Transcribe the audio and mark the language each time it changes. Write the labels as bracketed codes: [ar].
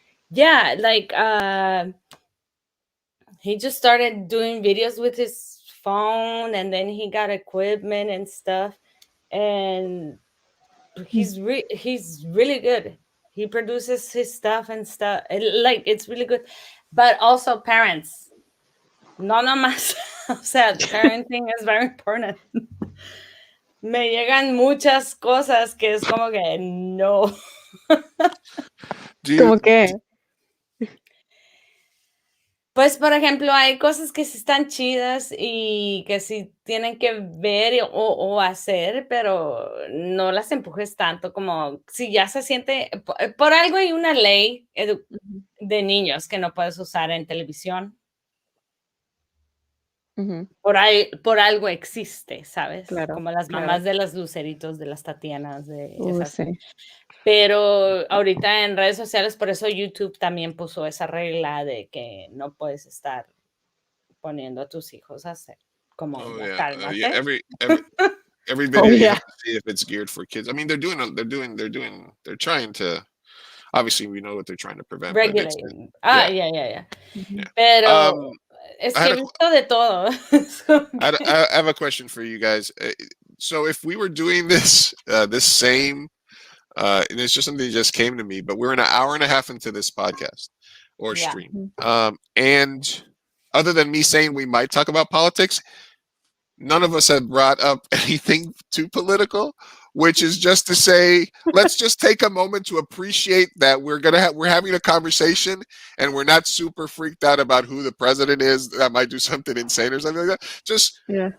[en] Yeah, like he just started doing videos with his phone, and then he got equipment and stuff, and he's really good. He produces his stuff and stuff, like it's really good. But also parents, [es] no más. [en] O sea, parenting is very important. [es] Me llegan muchas cosas que es como que no. ¿Cómo qué? Pues, por ejemplo, hay cosas que sí están chidas y que sí tienen que ver o hacer, pero no las empujes tanto, como si ya se siente, por algo hay una ley de niños que no puedes usar en televisión. Por algo existe, ¿sabes? Claro, como las mamás de los luceritos, de las Tatianas, de esas. Sí. Pero ahorita en redes sociales, por eso YouTube también puso esa regla de que no puedes estar poniendo a tus hijos a hacer como cálmate. [en] Every video you have to see if it's geared for kids. I mean, they're trying to, obviously we know what they're trying to prevent. Regulate. Yeah. [es] Pero es que he visto de todo. [en] I have a question for you guys. So if we were doing this same, and it's just something that just came to me, but we're an hour and a half into this podcast. or Yeah. stream. And other than me saying we might talk about politics, none of us had brought up anything too political, which is just to say, let's just take a moment to appreciate that we're having a conversation and we're not super freaked out about who the president is that might do something insane or something like that.